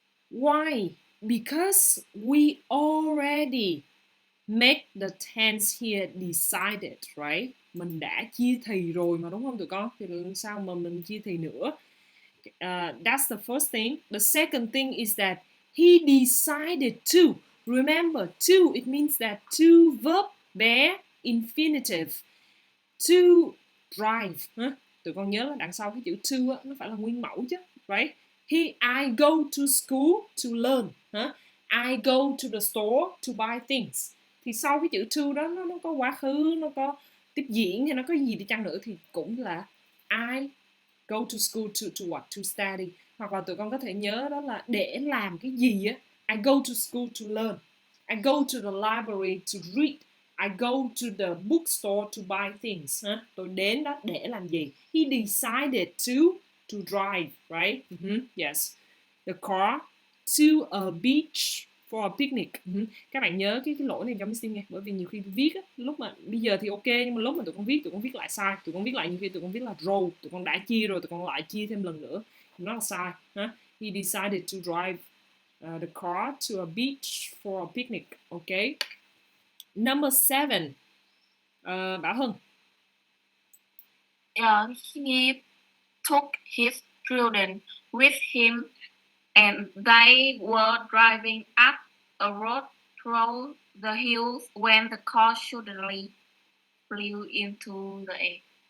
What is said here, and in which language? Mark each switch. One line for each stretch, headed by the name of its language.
English: Why? Because we already make the tense here decided, right?
Vietnamese: Mình đã chia thì rồi mà đúng không tụi con? Thì làm sao mà mình chia thì nữa?
English: That's the first thing. The second thing is that he decided to. Remember, to, it means that to verb bear infinitive. To drive.
Vietnamese: Tụi con nhớ là đằng sau cái chữ to nó phải là nguyên mẫu chứ,
English: right? I go to school to learn. I go to the store to buy things.
Vietnamese: Thì sau cái chữ to đó nó có quá khứ, nó có tiếp diễn hay nó có gì đi chăng nữa thì cũng là
English: I go to school to what? To study.
Vietnamese: Hoặc là tụi con có thể nhớ đó là để làm cái gì á.
English: I go to school to learn. I go to the library to read. I go to the bookstore to buy things.
Vietnamese: Tôi đến đó để làm gì?
English: He decided to drive, right? Yes. The car to a beach for a picnic.
Vietnamese: Các bạn nhớ cái lỗi này cho Miss Tim nghe, bởi vì nhiều khi viết á, lúc mà bây giờ thì ok nhưng mà lúc mà tụi con viết lại sai, tụi con viết lại nhiều khi tụi con viết là drove, tụi con đã chia rồi tụi con lại chia thêm lần nữa, nó là sai.
English: He decided to drive the car to a beach for a picnic. Okay. Number 7. Bảo Hân. He took his children with him and they were driving up a road through the hills when the car suddenly flew into the air.